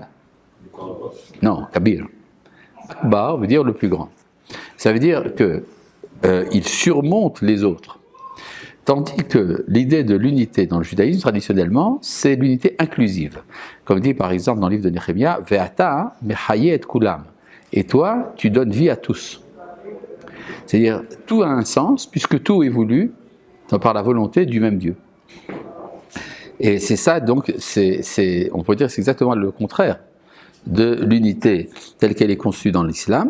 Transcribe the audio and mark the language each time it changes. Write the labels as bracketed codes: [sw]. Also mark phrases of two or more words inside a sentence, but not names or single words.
[fr] Non, kabir. Akbar veut dire le plus grand. Ça veut dire qu'il surmonte les autres. Tandis que l'idée de l'unité dans le judaïsme, traditionnellement, c'est l'unité inclusive. Comme dit par exemple dans le livre de Néhémia, [he] ואתה מחיה את כולם. [fr] Et toi, tu donnes vie à tous. C'est-à-dire, tout a un sens, puisque tout est voulu par la volonté du même Dieu. Et c'est ça, donc, on peut dire que c'est exactement le contraire de l'unité telle qu'elle est conçue dans l'islam.